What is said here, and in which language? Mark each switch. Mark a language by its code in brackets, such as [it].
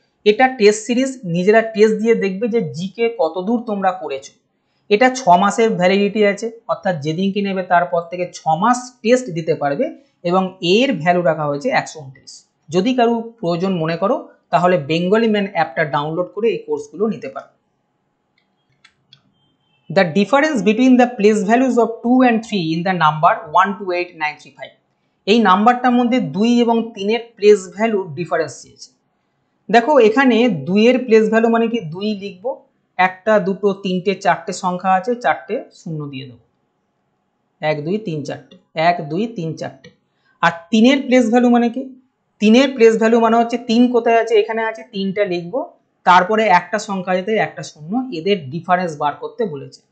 [bn] এটা test series, নিজেরা test দিয়ে দেখবে যে জিকে কতদূর তোমরা করেছো। এটা 6 মাসের ভ্যালিডিটি আছে, অর্থাৎ যেদিনকে নেবে তারপর থেকে 6 মাস টেস্ট দিতে পারবে, এবং এর ভ্যালু রাখা হয়েছে 129। যদি কারো প্রয়োজন মনে করো তাহলে বেঙ্গলি ম্যান অ্যাপটা ডাউনলোড করে এই কোর্সগুলো নিতে পারো। [en] The difference between the place values of 2 and 3 in the number 128935, [bn] এই নাম্বারটার মধ্যে 2 এবং 3 এর প্লেস ভ্যালু ডিফারেন্স চেয়েছে। দেখো এখানে 2 এর প্লেস ভ্যালু মানে কি 2 লিখবো, একটা দুটো তিনটে চারটে সংখ্যা আছে, চারটে শূন্য দিয়ে দেবো, 1 2 3 4টে, 1 2 3 4টে। আর 3 এর প্লেস ভ্যালু মানে কি, 3 এর প্লেস ভ্যালু মানে হচ্ছে 3 কোথায় আছে, এখানে আছে, 3টা লিখবো, তারপরে একটা সংখ্যা যেতে একটা শূন্য, এদের ডিফারেন্স বার করতে বলেছে।